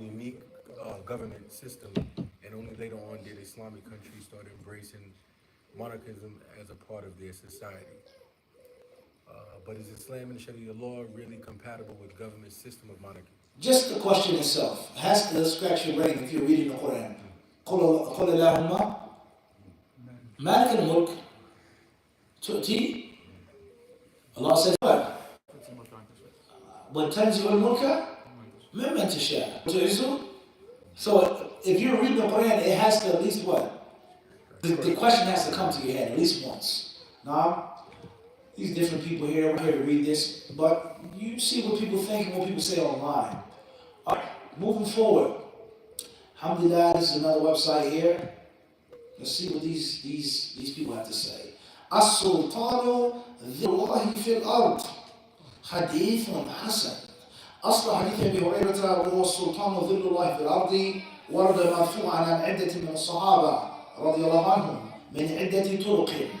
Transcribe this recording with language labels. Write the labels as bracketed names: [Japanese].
[English] unique government system, and only later on did Islamic countries start embracing monarchism as a part of their society. But is Islam and Sharia law really compatible with government system of monarchy? Just the question itself has to scratch your brain if you're reading the Quran. [Arabic] قل اللهم مالك الملك تؤتي. Allah says what? وتنزع الملك ممن تشاء. [English] So if you're reading the Quran, it has to at least what? The question has to come to your head at least once. Now, these different people here, we're here to read this, but you see what people think and what people say online. All right, moving forward. Alhamdulillah, this is another website here. Let's see what these people have to say. [Arabic] السلطان ذي الله في الأرض حديث حسن. أصل حديث أبي هريرة وهو السلطان ظل الله في الأرض ورد مرفوعا عن عدة من الصحابة رضي الله عنهم من عدة طرق